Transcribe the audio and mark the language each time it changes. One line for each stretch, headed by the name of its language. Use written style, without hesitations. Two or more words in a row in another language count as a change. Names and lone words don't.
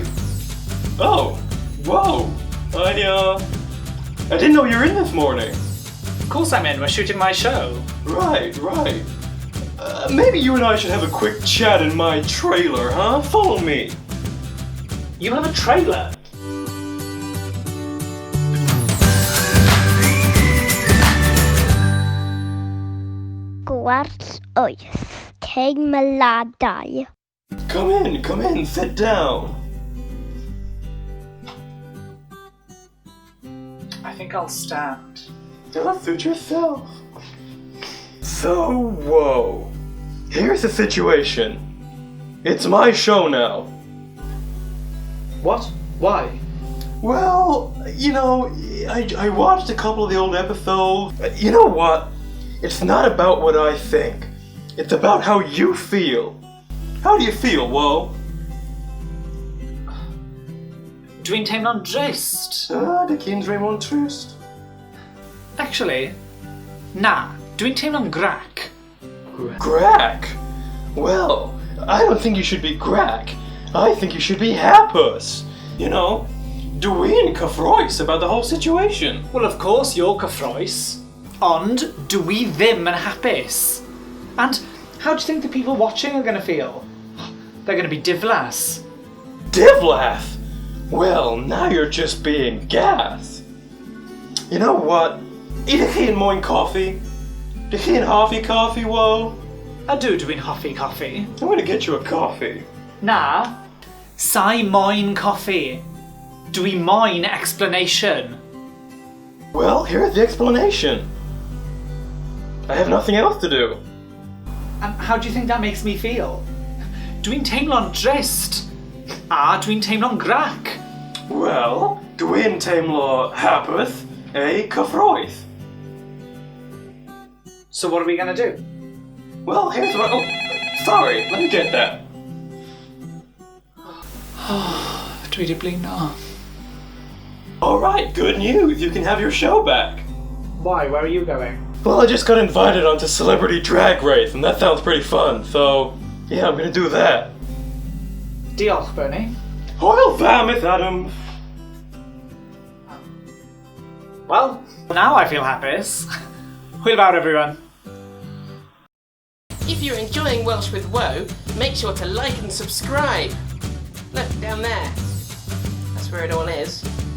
English: Oh, whoa. I didn't know you were in this morning. Of course I'm in, we're shooting my show. Right. Maybe you and I should have a quick chat in my trailer, huh? Follow me. You have a trailer?
Welsh: Gwarts wyth, teimladau.
English: Come in, sit down. I think I'll stand. Just suit yourself. So, whoa. Here's the situation. It's my show now. What? Why? Well, I watched a couple of the old episodes. You know what? It's not about what I think. It's about how you feel. How do you feel, Woe?
Welsh: Dwi'n teimlo'n drist. Dy cyn Raymond Trist. Actually, na, dwi'n teimlo'n grac. Grac?
English: Well, I don't think you should be grac. I think you should be hapus.
Welsh: Dwi'n cyffroes
English: about the whole situation. Well, of course you're cyffroes.
Welsh: Ond, dwi ddim yn hapus.
English: And how do you think the people watching are going to feel? They're going to be diflas.
Welsh: Diflas?
English: Well, now you're just being gas. You know what?
Welsh: Ydych chi'n moyn coffee? Ydych chi'n hoffi coffee, Woe? Ydw dwi'n hoffi coffee.
English: I'm gonna get you a coffee.
Welsh: Na, sai moyn coffee. Dwi moyn explanation.
English: Well, here's the explanation. I have nothing else to do. And how do you think that makes me feel?
Welsh: Dwi'n teimlo'n drist. A dwi'n teimlo'n grac. Well, dwi'n teimlo hapus, cyffroes.
English: So what are we gonna do? Well, here's what... Oh, sorry, let me get that.
Welsh: Dwi di blino.
English: Alright, good news. You can have your show back. Why? Where are you going? Well, I just got invited onto Celebrity Drag Race, and that sounds pretty fun, so... Yeah, I'm gonna do that.
Welsh: Diolch, Bernie. Hwyl dda, Miss Addams.
English: Well, now I feel happiest.
Welsh: Hwyl fawr, everyone.
English: If you're enjoying Welsh with Woe, make sure to like and subscribe. Look, down there. That's where it all is.